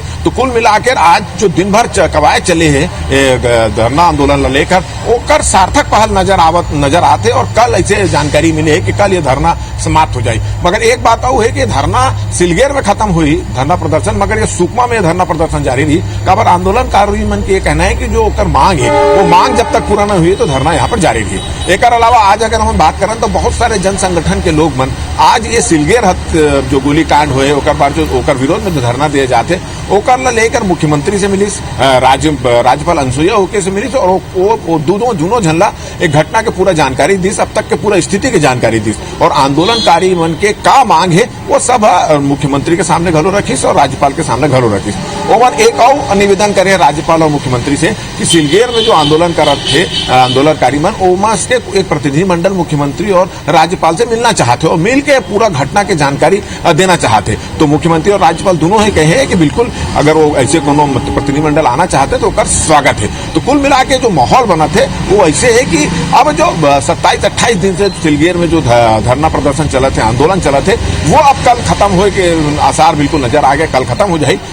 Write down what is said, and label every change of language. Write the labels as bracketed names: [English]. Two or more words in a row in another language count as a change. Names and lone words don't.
[Chhattisgarhi] तो कुल मिलाकर आज जो दिन भर कवायद चले है धरना आंदोलन लेकर ओकर सार्थक पहल नजर आते और कल ऐसे जानकारी मिली है कि कल ये धरना समाप्त हो जाए। मगर एक बात और है कि धरना सिलगेर में खत्म हुई धरना प्रदर्शन, मगर ये सुकमा में धरना प्रदर्शन जारी रही। काबर आंदोलनकारी मन के कहना है कि जो ओकर मांग है वो मांग जब तक पूरा न हुई तो धरना यहाँ पर जारी रही। एक अलावा आज अगर हम बात करें तो बहुत सारे जन संगठन के लोग मन आज ये सिलगेर जो गोलीकांड हुए ओकर बाद जो ओकर विरोध में जो धरना दिए जाते ओकर लेकर मुख्यमंत्री से मिलिस, राज्यपाल अनुसुईया उइके से मिलिस और वो दोनों झनला एक घटना के पूरा जानकारी दिस, अब तक के पूरा स्थिति की जानकारी दिस और आंदोलनकारी मन के का मांग है वो सब मुख्यमंत्री के सामने घलो रखिस और राज्यपाल के सामने घलो रखिस। ओवर एक और निवेदन करे राज्यपाल और मुख्यमंत्री से कि सिलगेर में जो आंदोलन करत थे आंदोलनकारी मन ओमा से एक प्रतिनिधि मंडल मुख्यमंत्री और राज्यपाल से मिलना चाहते और मिल के पूरा घटना की जानकारी देना चाहते। तो मुख्यमंत्री और राज्यपाल दोनों ही कहे कि बिल्कुल अगर वो ऐसे कोनो प्रतिनिधि मंडल आना चाहते तो उनका स्वागत है। तो कुल मिला के जो माहौल बना थे वो ऐसे है कि अब जो 27-28 दिन से सिलगेर में जो धरना प्रदर्शन चला थे आंदोलन चला थे वो अब कल खत्म हो के आसार बिल्कुल नजर आ गए, कल खत्म हो जाए।